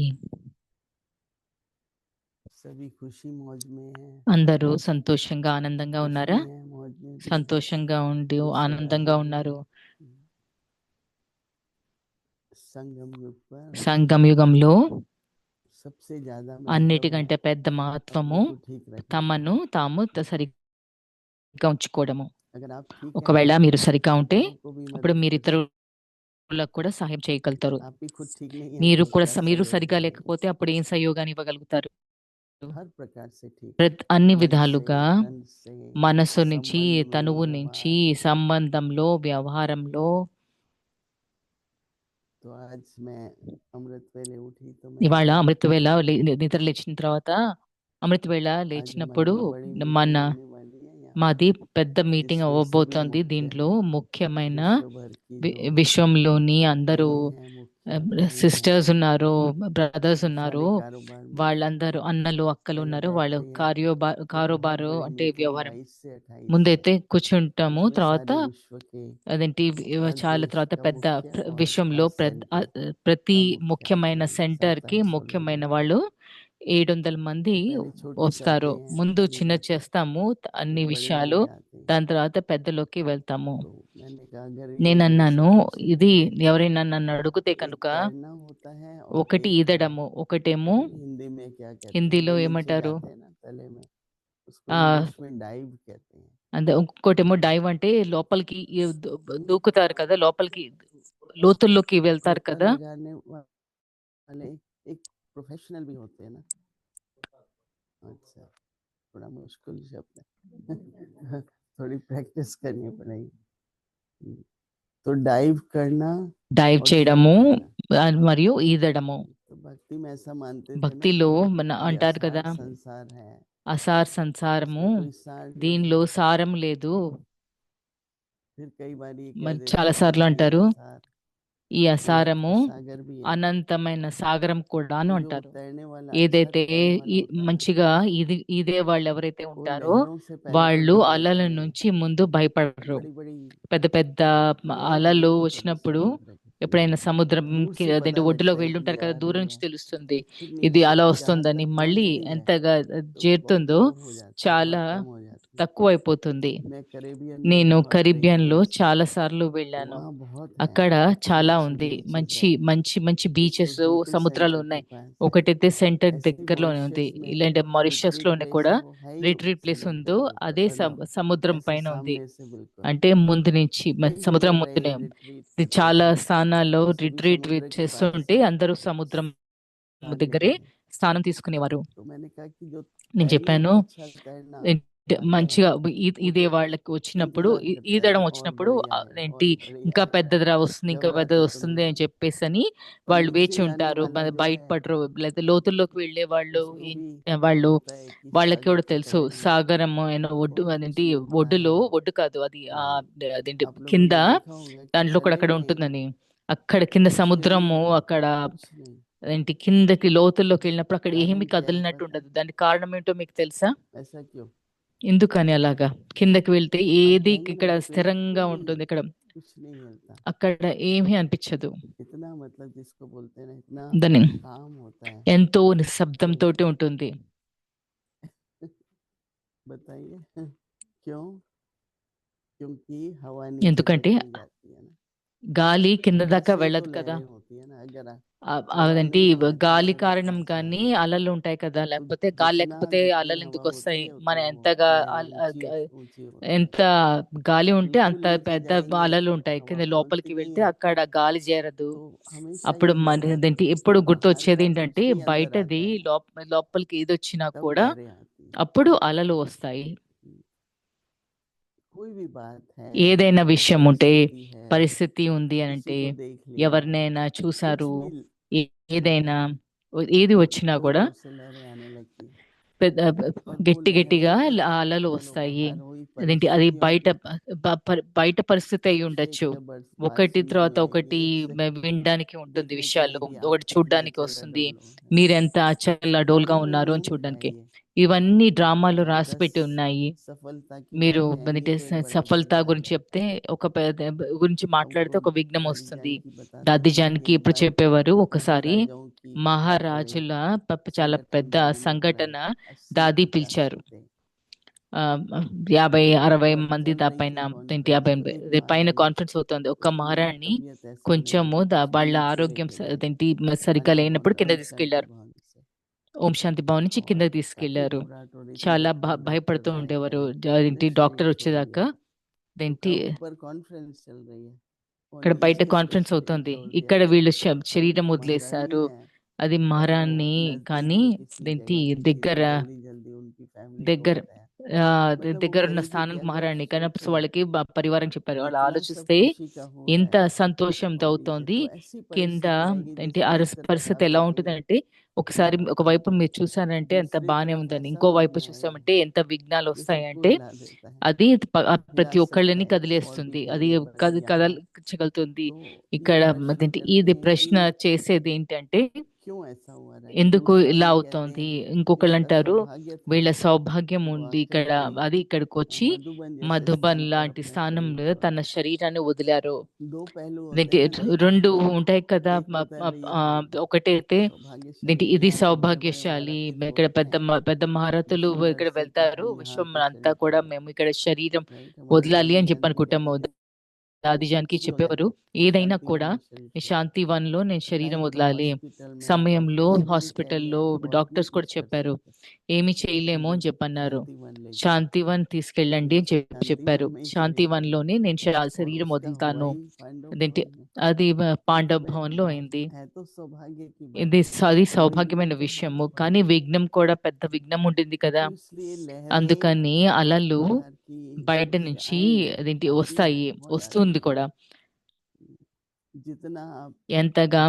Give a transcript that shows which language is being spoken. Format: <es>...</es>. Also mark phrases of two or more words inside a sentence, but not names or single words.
<hi>सभी खुशी मौज में है,</hi> <te>అందరూ సంతోషంగా ఆనందంగా</te> <hi>खुशी</hi> <te>ఉన్నారా?</te> <hi>है मौज में भी है,</hi> <te>సంతోషంగా ఉండి</te> <hi>खुश</hi> <te>ఆనందంగా</te> <hi>रहो।</hi> <te>ఉన్నారు.</te> <hi>संगम युग पर</hi> <te>సంగమ యుగంలో</te> <hi>सबसे ज्यादा महत्व है</hi> <te>అన్నిటికంటే పెద్ద మహత్వము</te> <hi>अपने को ठीक रखना।</hi> <te>తమను తాము సరిగ్గా ఉంచుకోవడము.</te> <hi>अगर आप ठीक हैं</hi> <te>ఒకవేళ మీరు సరిగ్గా ఉంటే</te> <hi>दूसरों को भी</hi> <te>అప్పుడు</te> <hi>मदद</hi> <te>మీరు</te> <hi>कर सकते।</hi> <te>ఇతరులకు కూడా సహాయం చేయగలుగుతారు.</te> <hi>आप भी खुद ठीक नहीं है तो क्या</hi> <te>మీరు</te> <hi>सहयोग</hi> <te>సరిగా</te> <hi>करेंगे।</hi> <te>లేకపోతే అప్పుడు ఏం సహయోగాన్ని ఇవ్వగలుగుతారు?</te> <hi>हर प्रकार से ठीक,</hi> <te>అన్ని</te> <hi>मन से,</hi> <te>విధాలుగా</te> <hi>तन से,</hi> <te>మనసు నుంచి,</te> <hi>संबंध में,</hi> <te>తనువు నుంచి,</te> <hi>व्यवहार में।</hi> <te>సంబంధంలో, వ్యవహారంలో.</te> <hi>तो आज मैं अमृत वेले उठी तो मैंने</hi> <te>ఇవాళ</te> <hi>कहा</hi> <te>అమృతవేళ నిద్ర లేచిన తర్వాత అమృతవేళ</te> <hi>आज हमारी</hi> <te>లేచినప్పుడు</te> <hi>बड़ी</hi> <te>మన</te> <hi>मीटिंग होने वाली है यहाँ पर,</hi> <te>మాది పెద్ద మీటింగ్</te> <hi>जिसमें सभी</hi> <te>అవ్వబోతోంది.</te> <hi>मुख्य</hi> <te>దీంట్లో ముఖ్యమైన</te> <hi>विश्व भर की जो</hi> <te>విశ్వంలోని అందరూ</te> <hi>बहनें हैं, मुख्य भाई हैं,</hi> <te>సిస్టర్స్ ఉన్నారు, బ్రదర్స్ ఉన్నారు,</te> <hi>सारे कारोबार में</hi> <te>వాళ్ళందరూ అన్నలు అక్కలు</te> <hi>पहले</hi> <te>ఉన్నారు. వాళ్ళు</te> <hi>बैठते हैं। एक बहुत</hi> <te>కారోబారు</te> <hi>बड़ी</hi> <te>అంటే</te> <hi>मीटिंग</hi> <te>వ్యవహారం</te> <hi>22 से 28 तक,</hi> <te>ముందైతే కూర్చుంటాము.</te> <hi>उसमें</hi> <te>తర్వాత</te> <hi>सारे विश्व के</hi> <te>అదేంటి</te> <hi>हर</hi> <te>చాలా</te> <hi>देश</hi> <te>తర్వాత</te> <hi>का</hi> <te>పెద్ద</te> <hi>मुख्य और</hi> <te>విశ్వంలో</te> <hi>हर सेंटर</hi> <te>ప్రతి</te> <hi>का मुख्य</hi> <te>ముఖ్యమైన</te> <hi>आते हैं,</hi> <te>సెంటర్ కి</te> <hi>4700 लोग</hi> <te>ముఖ్యమైన</te> <hi>आते</hi> <te>వాళ్ళు</te> <hi>हैं।</hi> <te>700 మంది</te> <hi>तो पहले छोटे</hi> <te>వస్తారు.</te> <hi>करते हैं</hi> <te>ముందు</te> <hi>अपनी</hi> <te>చిన్న</te> <hi>बातें,</hi> <te>చేస్తాము అన్ని</te> <hi>फिर बड़े</hi> <te>విషయాలు,</te> <hi>वाले आते हैं।</hi> <te>దాని తర్వాత పెద్దలోకి వెళ్తాము.</te> <hi>तो मैंने कहा अगर ये</hi> <te>నేనన్నాను,</te> <hi>हमेशा पूछे</hi> <te>ఇది ఎవరైనా నన్ను అడిగితే</te> <hi>तो एक</hi> <te>కనుక</te> <hi>करना होता है और</hi> <te>ఒకటి</te> <hi>एक</hi> <te>ఈదడము, ఒకటేమో</te> <hi>पता नहीं हिंदी में क्या कहते हैं,</hi> <te>హిందీలో</te> <hi>जो नीचे</hi> <te>ఏమంటారు,</te> <hi>जाते हैं ना तले में, उसको</hi> <te>ఆ</te> <hi>इंग्लिश में डाइव कहते हैं।</hi> <te>అంటే ఇంకోటేమో డైవ్ అంటే లోపలికి</te> <hi>एक</hi> <te>దూకుతారు కదా, లోపలికి లోతుల్లోకి వెళ్తారు</te> <hi>गोता</hi> <te>కదా.</te> <hi>लगाने वाले एक प्रोफेशनल भी होते हैं ना। अच्छा, थोड़ा मुश्किल शब्द है थोड़ी प्रैक्टिस करनी पड़ेगी। तो डाइव करना</hi> <te>డైవ్</te> <hi>और जंप</hi> <te>చేయడము</te> <hi>करना।</hi> <te>మరియు ఈదడము.</te> <hi>तो भक्ति में ऐसा मानते थे ना</hi> <te>భక్తిలో మన</te> <hi>कि</hi> <te>అంటారు</te> <hi>असार</hi> <te>కదా,</te> <hi>संसार है,</hi> <te>అసార్ సంసారము,</te> <hi>इसमें कोई सार नहीं</hi> <te>దీనిలో</te> <hi>है।</hi> <te>సారం లేదు.</te> <hi>फिर कई बार ये कह</hi> <te>మరి</te> <hi>देते</hi> <te>చాలా</te> <hi>हैं</hi> <te>సార్లు</te> <hi>अनंत</hi> <te>అంటారు</te> <hi>सार,</hi> <te>ఈ</te> <hi>ये</hi> <te>అసారము</te> <hi>सागर भी है।</hi> <te>అనంతమైన సాగరం కూడా అని</te> <hi>तो जो</hi> <te>అంటారు.</te> <hi>तैरने वाला, अच्छा</hi> <te>ఏదైతే</te> <hi>तैरने वाला होता है,</hi> <te>మంచిగా ఇదే వాళ్ళు ఎవరైతే</te> <hi>वो</hi> <te>ఉంటారో</te> <hi>लहरों से पहले तो</hi> <te>వాళ్ళు</te> <hi>डर</hi> <te>అలల</te> <hi>जाते हैं।</hi> <te>నుంచి ముందు భయపడరు.</te> <hi>बड़ी बड़ी</hi> <te>పెద్ద పెద్ద</te> <hi>लहरें</hi> <te>అలలు</te> <hi>आती है कभी</hi> <te>వచ్చినప్పుడు</te> <hi>समुद्र की,</hi> <te>ఎప్పుడైనా</te> <hi>दूर</hi> <te>సముద్రంకి</te> <hi>से</hi> <te>అదేంటి</te> <hi>पता</hi> <te>ఒడ్డులోకి</te> <hi>लगता है</hi> <te>వెళ్ళి</te> <hi>कि</hi> <te>ఉంటారు</te> <hi>ये</hi> <te>కదా,</te> <hi>आ</hi> <te>దూరం</te> <hi>रही</hi> <te>నుంచి</te> <hi>है,</hi> <te>తెలుస్తుంది</te> <hi>फिर</hi> <te>ఇది</te> <hi>नीचे</hi> <te>అలా</te> <hi>जहाँ</hi> <te>వస్తుందని.</te> <hi>तक</hi> <te>మళ్ళీ</te> <hi>पहुंचती है</hi> <te>ఎంతగా</te> <hi>तो बहुत</hi> <te>చేరుతుందో</te> <hi>लो हो जाती है,</hi> <te>చాలా</te> <hi>बहुत कम हो जाती है।</hi> <te>తక్కువ అయిపోతుంది.</te> <hi>मैं कैरेबियन में</hi> <te>నేను</te> <hi>बहुत</hi> <te>కరీబియన్ లో</te> <hi>ट्रेन किया,</hi> <te>చాలా సార్లు</te> <hi>तो</hi> <te>వెళ్ళాను.</te> <hi>वहाँ बहुत है,</hi> <te>అక్కడ</te> <hi>अच्छे</hi> <te>చాలా</te> <hi>अच्छे</hi> <te>ఉంది,</te> <hi>बीचेस</hi> <te>మంచి</te> <hi>है।</hi> <te>మంచి మంచి</te> <hi>एक तो</hi> <te>బీచెస్,</te> <hi>सिटी</hi> <te>సముద్రాలు</te> <hi>सेंटर के</hi> <te>ఉన్నాయి.</te> <hi>पास,</hi> <te>ఒకటైతే సెంటర్</te> <hi>ऐसे ही</hi> <te>దగ్గరలోనే ఉంది.</te> <hi>मॉरिशस में</hi> <te>ఇలాంటి మారిషస్</te> <hi>रिट्रीट</hi> <te>లోనే</te> <hi>प्लेस</hi> <te>కూడా</te> <hi>है, वो है ही</hi> <te>రిట్రీట్ ప్లేస్</te> <hi>समुद्र</hi> <te>ఉందో</te> <hi>के ऊपर,</hi> <te>అదే</te> <hi>मतलब</hi> <te>సముద్రం</te> <hi>ऐसे</hi> <te>పైన ఉంది.</te> <hi>सामने से बिल्कुल।</hi> <te>అంటే ముందు నుంచి</te> <hi>कई</hi> <te>సముద్రం</te> <hi>जगह गए</hi> <te>ముందునే.</te> <hi>रिट्रीट</hi> <te>ఇది</te> <hi>करते</hi> <te>చాలా</te> <hi>थे,</hi> <te>స్థానాల్లో</te> <hi>सभी</hi> <te>రిట్రీట్</te> <hi>समुद्र के पास</hi> <te>చేస్తుంటే అందరూ సముద్రం</te> <hi>स्थान</hi> <te>దగ్గరే</te> <hi>लेते थे।</hi> <te>స్థానం తీసుకునేవారు.</te> <hi>तो मैंने कहा कि जो</hi> <te>నేను</te> <hi>तैरने</hi> <te>చెప్పాను</te> <hi>को अच्छा तैरना आता है,</hi> <te>మంచిగా</te> <hi>वो</hi> <te>ఇదే</te> <hi>तो</hi> <te>వాళ్ళకి వచ్చినప్పుడు</te> <hi>इंतजार करता है</hi> <te>ఈదడం</te> <hi>कि और</hi> <te>వచ్చినప్పుడు</te> <hi>बढ़िया है</hi> <te>ఏంటి</te> <hi>और बढ़िया,</hi> <te>ఇంకా</te> <hi>अच्छा</hi> <te>పెద్దదిరా వస్తుంది, ఇంకా</te> <hi>घबराते</hi> <te>పెద్దది</te> <hi>तो</hi> <te>వస్తుంది</te> <hi>नहीं</hi> <te>అని</te> <hi>है।</hi> <te>చెప్పేసి అని</te> <hi>और</hi> <te>వాళ్ళు</te> <hi>नीचे</hi> <te>వేచి</te> <hi>जाने</hi> <te>ఉంటారు.</te> <hi>वाला जो है</hi> <te>బయటపడరు. లేదా లోతుల్లోకి వెళ్ళే వాళ్ళు</te> <hi>उसको भी</hi> <te>వాళ్ళు</te> <hi>होता है कि</hi> <te>వాళ్ళకి</te> <hi>सागर</hi> <te>కూడా</te> <hi>की</hi> <te>తెలుసు</te> <hi>तरह ही है,</hi> <te>సాగరం అయిన ఒడ్డు</te> <hi>बहुत कुछ</hi> <te>అదేంటి</te> <hi>मिलता</hi> <te>ఒడ్డులో,</te> <hi>है।</hi> <te>ఒడ్డు కాదు అది</te> <hi>तो</hi> <te>అదేంటి</te> <hi>आप लोगों</hi> <te>కింద</te> <hi>ने देखा होगा कि</hi> <te>దాంట్లో కూడా అక్కడ</te> <hi>चलेंगे</hi> <te>ఉంటుందని. అక్కడ కింద</te> <hi>कुछ नहीं</hi> <te>సముద్రము,</te> <hi>होगा,</hi> <te>అక్కడ</te> <hi>कुछ नहीं।</hi> <te>ఏంటి కిందకి లోతుల్లోకి వెళ్ళినప్పుడు అక్కడ</te> <hi>कारण</hi> <te>ఏమి</te> <hi>क्या है</hi> <te>కదిలినట్టు</te> <hi>पता है?</hi> <te>ఉండదు. దానికి కారణం ఏంటో మీకు తెలుసా?</te> <hi>ऐसा क्यों?</hi> <te>ఎందుకని అలాగా? కిందకి వెళ్తే</te> <hi>आप</hi> <te>ఏది</te> <hi>जाएंगे ना</hi> <te>ఇక్కడ</te> <hi>तो</hi> <te>స్థిరంగా</te> <hi>बिल्कुल</hi> <te>ఉంటుంది. ఇక్కడ</te> <hi>कुछ नहीं हिलता,</hi> <te>అక్కడ ఏమీ అనిపించదు.</te> <hi>इतना मतलब जिसको बोलते हैं ना, इतना</hi> <te>దాన్ని</te> <hi>काम होता है।</hi> <te>ఎంతో</te> <hi>तो</hi> <te>నిశ్శబ్దంతోటి ఉంటుంది.</te> <hi>बताइए क्यों? क्योंकि हवा नीचे तक</hi> <te>ఎందుకంటే</te> <hi>नहीं जाती है ना,</hi> <te>గాలి కింద దాకా</te> <hi>ऐसे ही तो</hi> <te>వెళ్ళదు కదా.</te> <hi>लहरें होती है ना। अगर हवा</hi> <te>అదేంటి</te> <hi>नहीं है तो</hi> <te>గాలి</te> <hi>लहर</hi> <te>కారణం</te> <hi>कहाँ से</hi> <te>కానీ</te> <hi>आएगी?</hi> <te>అలలు ఉంటాయి కదా.</te> <hi>तो</hi> <te>లేకపోతే గాలి</te> <hi>जितना</hi> <te>లేకపోతే</te> <hi>जितनी</hi> <te>అలలు</te> <hi>हवा</hi> <te>ఎందుకు</te> <hi>होती</hi> <te>వస్తాయి?</te> <hi>है</hi> <te>మన</te> <hi>उतना वो</hi> <te>ఎంతగా</te> <hi>लहर ऊंची ऊंची होती</hi> <te>ఎంత</te> <hi>जाती</hi> <te>గాలి</te> <hi>है।</hi> <te>ఉంటే</te> <hi>बिल्कुल</hi> <te>అంత</te> <hi>नीचे</hi> <te>పెద్ద</te> <hi>जाएंगे</hi> <te>అలలు ఉంటాయి.</te> <hi>हवा</hi> <te>కింద లోపలికి</te> <hi>खोलती नहीं</hi> <te>వెళ్తే</te> <hi>है,</hi> <te>అక్కడ గాలి చేరదు.</te> <hi>तो हमेशा</hi> <te>అప్పుడు</te> <hi>यही</hi> <te>మన</te> <hi>होता है</hi> <te>అదేంటి</te> <hi>कि</hi> <te>ఎప్పుడు</te> <hi>बाहर</hi> <te>గుర్తొచ్చేది</te> <hi>का कुछ</hi> <te>ఏంటంటే</te> <hi>भी अंदर</hi> <te>బయటది</te> <hi>आता है</hi> <te>లోపలికి ఏదొచ్చినా</te> <hi>तब</hi> <te>కూడా</te> <hi>लहरें आती हैं।</hi> <te>అప్పుడు అలలు వస్తాయి.</te> <hi>कोई भी बात है,</hi> <te>ఏదైనా విషయం ఉంటే,</te> <hi>परिस्थिति है,</hi> <te>పరిస్థితి ఉంది అని</te> <hi>किसी</hi> <te>అంటే,</te> <hi>को देख लिया,</hi> <te>ఎవరినైనా</te> <hi>कुछ</hi> <te>చూసారు,</te> <hi>भी,</hi> <te>ఏదైనా ఏది వచ్చినా</te> <hi>जोर</hi> <te>కూడా</te> <hi>जोर से लहरें आने लगती हैं।</hi> <te>పెద్ద</te> <hi>पर वो</hi> <te>గట్టి గట్టిగా</te> <hi>लहरें</hi> <te>అలలు</te> <hi>चलो</hi> <te>వస్తాయి.</te> <hi>बाहर हुई</hi> <te>అదేంటి అది</te> <hi>परिस्थितियों</hi> <te>బయట</te> <hi>की,</hi> <te>బయట పరిస్థితి అయి</te> <hi>एक से</hi> <te>ఉండొచ్చు.</te> <hi>एक बात</hi> <te>ఒకటి</te> <hi>सुनने</hi> <te>తర్వాత</te> <hi>में</hi> <te>ఒకటి</te> <hi>आएगी, एक से</hi> <te>వినడానికి ఉంటుంది</te> <hi>देखने को</hi> <te>విషయాలు.</te> <hi>मिलेगी, आप</hi> <te>ఒకటి</te> <hi>कितने</hi> <te>చూడ్డానికి వస్తుంది,</te> <hi>चल्ला-डोल हो, है ना?</hi> <te>మీరెంత చల్లడోల్గా</te> <hi>ये</hi> <te>ఉన్నారు అని</te> <hi>गेम है</hi> <te>చూడడానికి.</te> <hi>ये।</hi> <te>ఇవన్నీ డ్రామాలు</te> <hi>और</hi> <te>రాసి 10 పెట్టి ఉన్నాయి.</te> <hi>सफलता की</hi> <te>మీరు</te> <hi>बातें आएंगी</hi> <te>అంటే</te> <hi>तो एक बड़ा</hi> <te>సఫలత</te> <hi>विघ्न आ</hi> <te>గురించి</te> <hi>जाएगा।</hi> <te>చెప్తే ఒక గురించి మాట్లాడితే</te> <hi>हमको</hi> <te>ఒక విఘ్నం</te> <hi>दादी</hi> <te>వస్తుంది.</te> <hi>जानकी बताते</hi> <te>దాది</te> <hi>थे कि</hi> <te>జానకి</te> <hi>एक</hi> <te>ఇప్పుడు</te> <hi>बार</hi> <te>చెప్పేవారు, ఒకసారి</te> <hi>महाराजाओं की बहुत बड़ी</hi> <te>మహారాజుల చాలా</te> <hi>संगठन</hi> <te>పెద్ద</te> <hi>दादी ने बुलाई,</hi> <te>సంఘటన 80 దాది 50 పిలిచారు.</te> <hi>थे।</hi> <te>50-60</te> <hi>और</hi> <te>మంది</te> <hi>चल రही</hi> <te>పైన</te> <hi>थी</hi> <te>ఏంటి</te> <hi>कॉन्फ्रेंस,</hi> <te>50</te> <hi>तो एक</hi> <te>పైన</te> <hi>महारानी,</hi> <te>కాన్ఫరెన్స్ అవుతుంది. ఒక</te> <hi>उसकी</hi> <te>మహారాణి</te> <hi>तबीयत ऐसी होने</hi> <te>కొంచెము</te> <hi>लगी तो उसको</hi> <te>వాళ్ళ</te> <hi>नीचे</hi> <te>ఆరోగ్యం</te> <hi>लेके गए</hi> <te>అదేంటి సరిగ్గా</te> <hi>शांति भवन</hi> <te>లేనప్పుడు</te> <hi>में,</hi> <te>కింద</te> <hi>ओम शांति</hi> <te>తీసుకెళ్లారు.</te> <hi>भवन से।</hi> <te>ఓం శాంతి భవన్ నుంచి</te> <hi>और</hi> <te>కిందకి</te> <hi>काफी</hi> <te>తీసుకెళ్లారు.</te> <hi>घबराहट हो रही थी</hi> <te>చాలా</te> <hi>जब तक डॉक्टर</hi> <te>భయపడుతూ</te> <hi>गायब</hi> <te>ఉండేవారు.</te> <hi>करे,</hi> <te>అదేంటి</te> <hi>फिर शरीर</hi> <te>డాక్టర్</te> <hi>छोड़िए।</hi> <te>వచ్చేదాకా.</te> <hi>तो</hi> <te>అదేంటి</te> <hi>कहा ऊपर कॉन्फ्रेंस चल रही है और</hi> <te>ఇక్కడ బయట</te> <hi>नीचे इसको</hi> <te>కాన్ఫరెన్స్</te> <hi>शरीर</hi> <te>అవుతుంది,</te> <hi>छोड़ दिया।</hi> <te>ఇక్కడ వీళ్ళు</te> <hi>तो</hi> <te>శరీరం</te> <hi>महारानी</hi> <te>వదిలేశారు.</te> <hi>है,</hi> <te>అది</te> <hi>पर वो</hi> <te>మహారాణి</te> <hi>नजदीक</hi> <te>కానీ</te> <hi>में किसी</hi> <te>దేంటి</te> <hi>जगह पे थी</hi> <te>దగ్గర</te> <hi>तो जल्दी जल्दी उनकी फैमिली को</hi> <te>దగ్గర</te> <hi>बताया। मतलब वो</hi> <te>దగ్గర ఉన్న</te> <hi>कह रही थी कि</hi> <te>స్థానానికి</te> <hi>अगर</hi> <te>మహారాణి కానీ</te> <hi>सोचो</hi> <te>వాళ్ళకి పరివారం చెప్పారు. వాళ్ళు</te> <hi>इतना सब</hi> <te>ఆలోచిస్తే</te> <hi>खुशी का हो रहा</hi> <te>ఇంత</te> <hi>है</hi> <te>సంతోషంతో</te> <hi>और नीचे</hi> <te>అవుతోంది.</te> <hi>तो ऐसी</hi> <te>కింద</te> <hi>परिस्थिति आएगी</hi> <te>ఏంటి</te> <hi>जिसमें इस तरफ</hi> <te>పరిస్థితి ఎలా</te> <hi>भागोगे</hi> <te>ఉంటుందంటే, ఒకసారి ఒకవైపు మీరు చూసారంటే ఎంత</te> <hi>दूसरी</hi> <te>బానే</te> <hi>तरफ</hi> <te>ఉందని,</te> <hi>ऐसा</hi> <te>ఇంకో వైపు</te> <hi>विघ्न आएगा</hi> <te>చూసామంటే ఎంత విఘ్నాలు</te> <hi>कि सबको</hi> <te>వస్తాయంటే</te> <hi>हिला देता है,</hi> <te>అది</te> <hi>हिला</hi> <te>ప్రతి</te> <hi>सकता</hi> <te>ఒక్కళ్ళని</te> <hi>है और भी</hi> <te>కదిలేస్తుంది. అది</te> <hi>कई बड़ी यहाँ।</hi> <te>కదల్చగలుగుతుంది.</te> <hi>तो ये</hi> <te>ఇక్కడ</te> <hi>प्रश्न</hi> <te>అదేంటి</te> <hi>करते</hi> <te>ఇది</te> <hi>हैं</hi> <te>ప్రశ్న</te> <hi>कि</hi> <te>చేసేది ఏంటంటే</te> <hi>क्यों ऐसा हुआ रहा है।</hi> <te>ఎందుకు</te> <hi>दूसरे</hi> <te>ఇలా</te> <hi>ये कहते</hi> <te>అవుతోంది.</te> <hi>हैं कि</hi> <te>ఇంకొకళ్ళు</te> <hi>इसका</hi> <te>అంటారు</te> <hi>सौभाग्य था</hi> <te>వీళ్ళ సౌభాగ్యం</te> <hi>कि वो</hi> <te>ఉంది</te> <hi>आखिर</hi> <te>ఇక్కడ,</te> <hi>कोई</hi> <te>అది ఇక్కడికి వచ్చి</te> <hi>मधुबन जैसे</hi> <te>మధుబన్</te> <hi>स्थान पर</hi> <te>లాంటి</te> <hi>अपना शरीर</hi> <te>స్థానంలో</te> <hi>छोड़ा।</hi> <te>తన శరీరాన్ని వదిలారు.</te> <hi>दो पहलू होते</hi> <te>అదేంటి</te> <hi>हैं ना देखने</hi> <te>2</te> <hi>के,</hi> <te>ఉంటాయి కదా.</te> <hi>एक होता है भैया</hi> <te>ఒకటైతే</te> <hi>सौभाग्यशाली</hi> <te>అదేంటి</te> <hi>कि</hi> <te>ఇది</te> <hi>आप बड़े बड़े</hi> <te>సౌభాగ్యశాలి,</te> <hi>महारथी</hi> <te>ఇక్కడ</te> <hi>छोड़ते</hi> <te>పెద్ద</te> <hi>हैं,</hi> <te>పెద్ద మహారథులు</te> <hi>विश्व</hi> <te>ఇక్కడ</te> <hi>दर्शक कि</hi> <te>వెళ్తారు.</te> <hi>हम यहाँ</hi> <te>విశ్వం</te> <hi>पे</hi> <te>అంతా</te> <hi>शरीर</hi> <te>కూడా</te> <hi>छोड़ रहे</hi> <te>మేము ఇక్కడ శరీరం</te> <hi>हैं, राइट। हमारे</hi> <te>వదలాలి</te> <hi>दादी</hi> <te>అని చెప్పి</te> <hi>जानकी</hi> <te>అనుకుంటాము.</te> <hi>कहते थे</hi> <te>ఆది జానకి</te> <hi>कुछ भी हो जाए</hi> <te>చెప్పేవారు, ఏదైనా</te> <hi>शांति वन</hi> <te>కూడా</te> <hi>में शरीर छोड़।</hi> <te>శాంతి వన్‌లో నేను శరీరం</te> <hi>टाइम पे</hi> <te>వదలాలి.</te> <hi>हॉस्पिटल में</hi> <te>సమయంలో</te> <hi>डॉक्टर्स भी कह दिया</hi> <te>హాస్పిటల్‌లో</te> <hi>कि और नहीं</hi> <te>డాక్టర్స్ కూడా</te> <hi>कुछ कर</hi> <te>చెప్పారు,</te> <hi>सकते,</hi> <te>ఏమి చేయలేము</te> <hi>मुझे</hi> <te>అని చెప్పన్నారు.</te> <hi>शांति वन ले चलो।</hi> <te>శాంతి వన్ తీసుకెళ్ళండి అని</te> <hi>शांति</hi> <te>చెప్పారు.</te> <hi>वन में ही</hi> <te>శాంతి</te> <hi>शरीर छोड़ा</hi> <te>వన్‌లోనే నేను</te> <hi>और</hi> <te>శరీరం</te> <hi>उसका हुआ</hi> <te>వదులుతాను.</te> <hi>ही पांडव</hi> <te>అదేంటి</te> <hi>भवन में।</hi> <te>అది పాండవ</te> <hi>इसमें</hi> <te>భవన్‌లో అయింది.</te> <hi>है तो सौभाग्य की</hi> <te>ఇది</te> <hi>बात,</hi> <te>అది</te> <hi>पर विघ्न</hi> <te>సౌభాగ్యమైన</te> <hi>तो</hi> <te>విషయము.</te> <hi>बहुत बड़ा</hi> <te>కానీ</te> <hi>है।</hi> <te>విఘ్నం కూడా పెద్ద విఘ్నం ఉంటుంది కదా.</te> <hi>तो इसलिए लहरें</hi> <te>అందుకని అలలు</te> <hi>बाहर की</hi> <te>బయట</te> <hi>फिर</hi> <te>నుంచి</te> <hi>आएंगी,</hi> <te>అదేంటి</te> <hi>आती हैं,</hi> <te>వస్తాయి,</te> <hi>बहुत आती</hi> <te>వస్తుంది</te> <hi>हैं।</hi> <te>కూడా.</te> <hi>जितना आप</hi> <te>ఎంతగా</te>